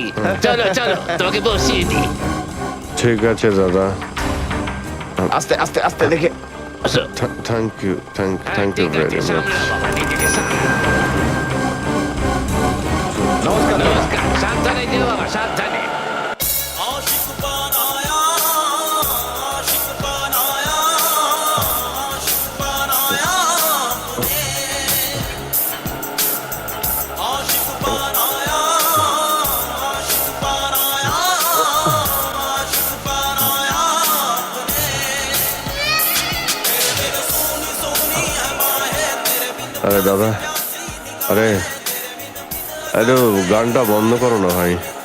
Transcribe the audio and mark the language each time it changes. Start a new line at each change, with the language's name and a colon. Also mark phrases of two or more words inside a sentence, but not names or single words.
Bangla: চলো চলো, তোমাকে বসিয়ে দিই। ঠিক আছে দাদা, আস্তে আস্তে আস্তে দেখে। আসো।
English: thank you thank you
Bangla: ঠিক আছে,
English: very much.
Bangla: সামলাও বাবা, নিজেকে সামলাও। নমস্কার। নমস্কার, সাবধানে যেও বাবা, সাবধানে।
Hindi: आशिक बनाया आशिक बनाया आशिक बनाया मुझे आशिक बनाया आशिक बनाया आशिक बनाया मुझे तेरे बिन सोनी सोनी है बाहें तेरे बिन
Bangla: আরে দাদা, আরে আরে গানটা বন্ধ করো না ভাই।